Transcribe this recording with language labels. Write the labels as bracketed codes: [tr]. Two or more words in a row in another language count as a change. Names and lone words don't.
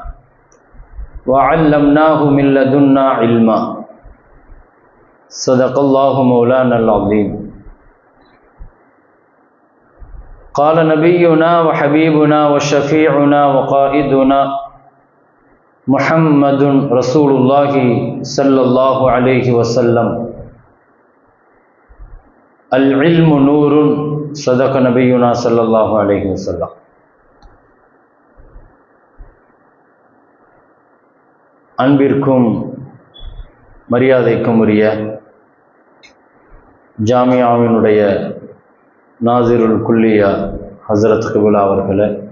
[ar] وعلمناه من لدنا علما صدق الله مولانا العظيم قال نبينا وحبيبنا وشفيعنا وقائدنا محمد رسول الله صلى الله عليه وسلم العلم نور صدق نبينا صلى الله عليه وسلم. [ta] அன்பிற்கும் மரியாதைக்கும் உரிய ஜாமியாவினுடைய [ar] ناظر الكلية [ta] ஹசரத் கிபிலா அவர்களே,